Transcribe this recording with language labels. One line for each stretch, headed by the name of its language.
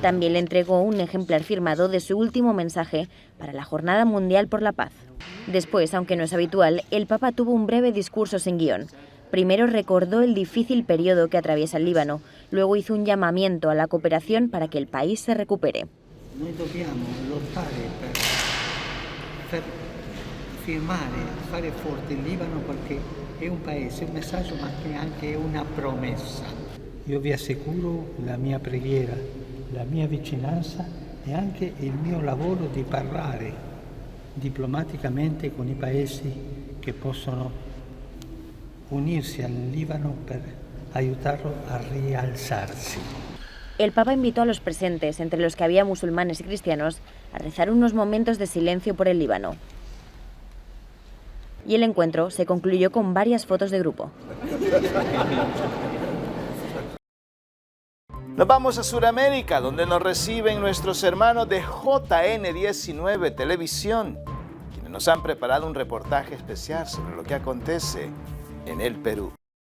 Spanish: También le entregó un ejemplar firmado de su último mensaje para la Jornada Mundial por la Paz. Después, aunque no es habitual, el Papa tuvo un breve discurso sin guión. Primero recordó el difícil periodo que atraviesa el Líbano, luego hizo un llamamiento a la cooperación para que el país se recupere.
Italian: Noi dobbiamo lottare per firmare, fare forte il Libano perché è un paese, un messaggio ma anche una promessa. Io vi assicuro la mia preghiera, la mia vicinanza e anche il mio lavoro di parlare diplomaticamente con i paesi che possono unirsi al Libano per aiutarlo a rialzarsi.
Spanish: El Papa invitó a los presentes, entre los que había musulmanes y cristianos, a rezar unos momentos de silencio por el Líbano. Y el encuentro se concluyó con varias fotos de grupo. Nos vamos a Sudamérica, donde nos reciben nuestros hermanos de JN19 Televisión, quienes nos han preparado un reportaje especial sobre lo que acontece en el Perú.